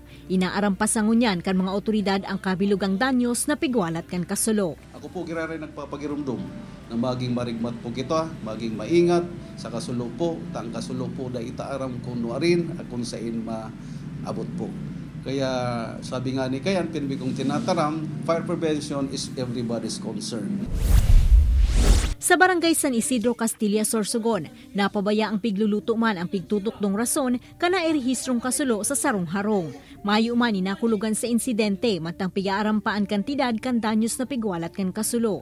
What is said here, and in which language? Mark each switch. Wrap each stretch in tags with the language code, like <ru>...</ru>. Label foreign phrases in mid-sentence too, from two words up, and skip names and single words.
<bik>Inaaram pa sa ngunyan kan mga otoridad ang kabilugang danyos na pigwalat kan kasulo. Ako po gira rin nagpapagirumdum na maging marigmat po kita, maging maingat sa kasulo po. Tang kasulo po da itaaram kung nuarin at kung saan maabot po. Kaya sabi nga ni Kayan, pinbi kong tinataram,</bik> <en>fire prevention is everybody's concern.</en> <bik>Sa Barangay San Isidro, Castilla, Sorsogon, napabaya ang pigluluto man ang pigtutok dong rason kana irehistrong kasulo sa sarong harong. Mayo man inakulugan sa insidente matang pigaarampaan kantidad kan danyos na pigwalat kan kasulo.</bik>